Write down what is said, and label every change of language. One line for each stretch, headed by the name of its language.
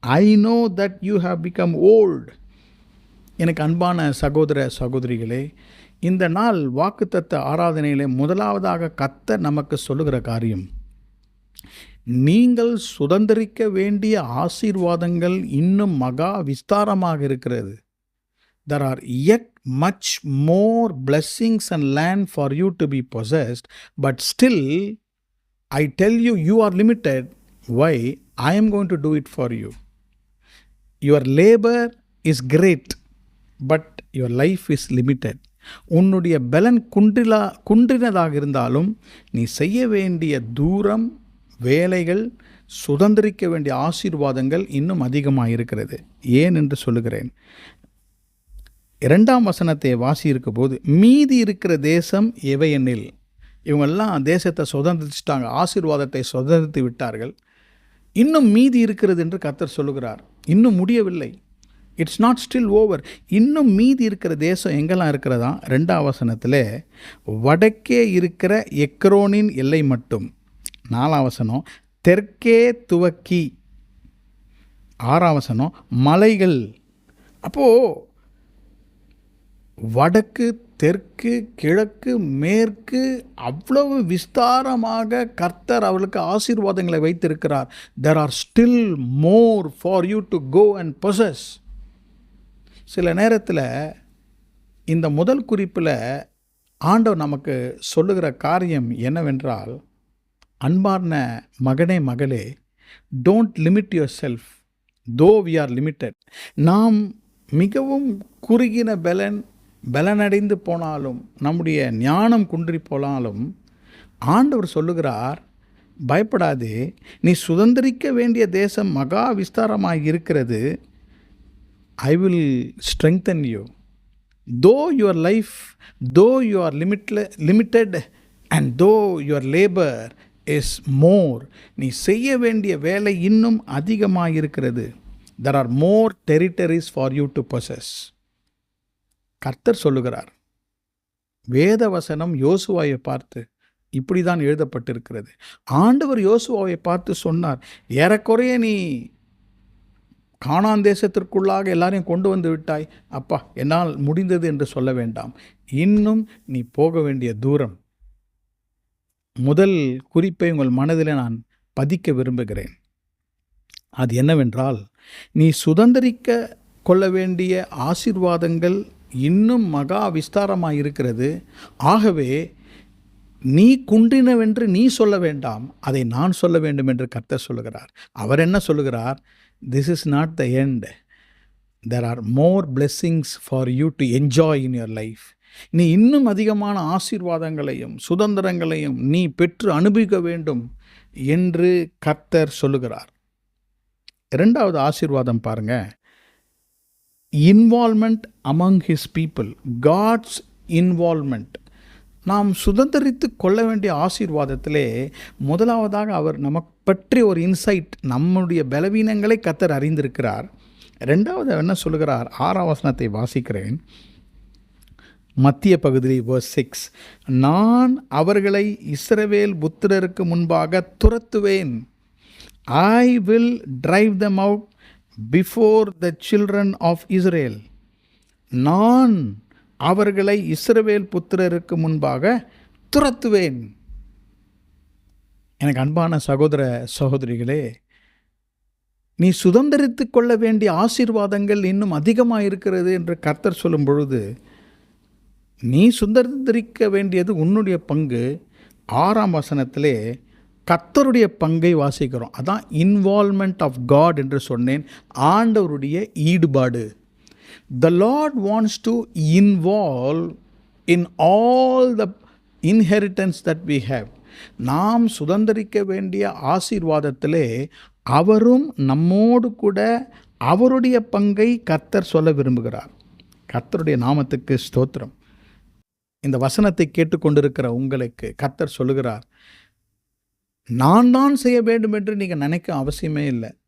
English: I know that you have become old.
Tamil: எனக்கு அன்பான சகோதர சகோதரிகளே, இந்த நாள் வாக்குத்தத்த ஆராதனையிலே முதலாவதாக கர்த்தர் நமக்கு சொல்லுகிற காரியம், நீங்கள் சுதந்திரிக்க வேண்டிய ஆசீர்வாதங்கள் இன்னும் மகா விஸ்தாரமாக இருக்கிறது.
English: There are yet much more blessings and land for you to be possessed, but still I tell you, you are limited. Why? I am going to do it for you. Your labor is great, but your life is limited.
Tamil: உன்னுடைய பலன் குன்றினதாக இருந்தாலும் நீ செய்ய வேண்டிய தூரம், வேலைகள், சுதந்திரிக்க வேண்டிய ஆசீர்வாதங்கள் இன்னும் அதிகமாக இருக்கிறது. ஏன் என்று சொல்லுகிறேன். 2ஆம் வசனத்தை வாசியிருக்க போது, மீதி இருக்கிற தேசம் எவையெனில், இவங்கெல்லாம் தேசத்தை சுதந்திரிச்சிட்டாங்க, ஆசீர்வாதத்தை சுதந்திரித்து விட்டார்கள். இன்னும் மீதி இருக்கிறது என்று கர்த்தர் சொல்லுகிறார். இன்னும் முடியவில்லை.
English: It's not still over.
Tamil: இன்னும் மீதி இருக்கிற தேசம் எங்கெல்லாம் இருக்கிறதா? 2ஆம் வசனத்தில் வடக்கே இருக்கிற எக்ரோனின் எல்லை மட்டும். 4ஆம் வசனம் தெற்கே துவக்கி. 6ஆம் வசனம் மலைகள். அப்போது வடக்கு, தெற்கு, கிழக்கு, மேற்கு அவ்வளவு விஸ்தாரமாக கர்த்தர் அவர்களுக்கு ஆசீர்வாதங்களை வைத்திருக்கிறார்.
English: There are still more for you to go and possess.
Tamil: சில நேரத்தில் இந்த முதல் குறிப்பில் ஆண்டவர் நமக்கு சொல்லுகிற காரியம் என்னவென்றால், அன்பார்ந்த மகனே மகளே,
English: Don't limit yourself though we are limited.
Tamil: நாம் மிகவும் குறுகின பலனடைந்து போனாலும், நம்முடைய ஞானம் குன்றி போனாலும், ஆண்டவர் சொல்லுகிறார், பயப்படாதே, நீ சுதந்திரிக்க வேண்டிய தேசம் மகா விஸ்தாரமாக இருக்கிறது.
English: I will strengthen you. Though your life, though you are limited and though your labour is more.
Tamil: நீ செய்ய வேண்டிய வேலை இன்னும் அதிகமாக இருக்கிறது.
English: There are more territories for you to possess.
Tamil: கர்த்தர் சொல்லுகிறார். வேத வசனம் யோசுவாவை பார்த்து இப்படி தான் எழுதப்பட்டிருக்கிறது. ஆண்டவர் யோசுவாவை பார்த்து சொன்னார், ஏறக்குறைய நீ கானான் தேசத்திற்குள்ளாக எல்லாரையும் கொண்டு வந்து விட்டாய். அப்பா, என்னால் முடிந்தது என்று சொல்ல வேண்டாம். இன்னும் நீ போக வேண்டிய தூரம். முதல் குறிப்பை உங்கள் மனதில் நான் பதிக்க விரும்புகிறேன். அது என்னவென்றால், நீ சுதந்திரிக்க கொள்ள வேண்டிய ஆசீர்வாதங்கள் இன்னும் மகா விஸ்தாரமாக இருக்கிறது. ஆகவே நீ குன்றினவென்று நீ சொல்ல வேண்டாம், அதை நான் சொல்ல வேண்டும் என்று கர்த்தர் சொல்லுகிறார். அவர் என்ன சொல்லுகிறார்?
English: This is not the end. There are more blessings for you to enjoy in your life.
Tamil: நீ இன்னும் அதிகமான ஆசீர்வாதங்களையும் சுதந்திரங்களையும் நீ பெற்று அனுபவிக்க வேண்டும் என்று கர்த்தர் சொல்லுகிறார். 2வது ஆசீர்வாதம் பாருங்க,
English: Involvement among his people. God's involvement.
Tamil: நாம் சுதந்திரித்து கொள்ள வேண்டிய ஆசீர்வாதத்திலே முதலாவதாக அவர் நமக்கு பற்றி ஒரு இன்சைட், நம்முடைய பலவீனங்களை கர்த்தர் அறிந்திருக்கிறார். 2வது என்ன சொல்லுகிறார்? 6ஆம் வசனத்தை வாசிக்கிறேன். மத்திய பகுதி verse 6. நான் அவர்களை இஸ்ரவேல் புத்திரருக்கு முன்பாக துரத்துவேன்.
English: I will drive them out before the children of Israel.
Tamil: நான் அவர்களை இஸ்ரவேல் புத்திரருக்கு முன்பாக துரத்துவேன். எனக்கு அன்பான சகோதர சகோதரிகளே, நீ சுதந்திரித்து கொள்ள வேண்டிய ஆசீர்வாதங்கள் இன்னும் அதிகமாக இருக்கிறது என்று கர்த்தர் சொல்லும் பொழுது, நீ சுதந்திரிக்க வேண்டியது உன்னுடைய பங்கு. 6ஆம் வசனத்திலே கர்த்தருடைய பங்கை வாசிக்கிறோம். அதான்
English: involvement of God
Tamil: என்று சொன்னேன். ஆண்டவருடைய ஈடுபாடு.
English: The Lord wants to involve in all the inheritance that we have.
Tamil: நாம் சுதந்தரிக்க வேண்டிய ஆசீர்வாதத்திலே அவரும் நம்மோடு கூட அவருடைய பங்கை கர்த்தர் சொல்ல விரும்புகிறார். கர்த்தருடைய நாமத்துக்கு ஸ்தோத்திரம். இந்த வசனத்தை கேட்டுக்கொண்டிருக்கிற உங்களுக்கு கர்த்தர் சொல்லுகிறார், நான் தான் செய்ய வேண்டும் என்று நீங்கள் நினைக்க அவசியமே இல்லை.